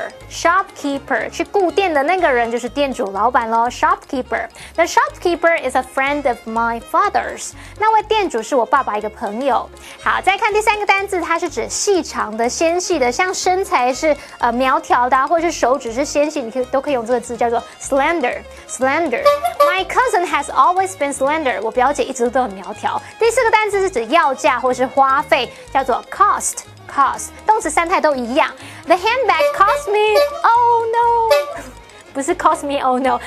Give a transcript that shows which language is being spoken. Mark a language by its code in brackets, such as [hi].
[zh] Shopkeeper 去顾店的那个人就是店主老板咯。 [en] Shopkeeper. The shopkeeper is a friend of my father's. [zh] 那位店主是我爸爸一个朋友。好，再看第3个单字，它是指细长的、纤细的，像身材是苗条的或是手指是纤细，你都可以用这个字叫做 slender. [en] My cousin has always been slender. [zh] 我表姐一直都很苗条。第4个单字是指要价或是花费，叫做 cost. 动词3态都一样。 [en] The handbag cost me, oh no. [zh] 不是 [en] cost me, oh no.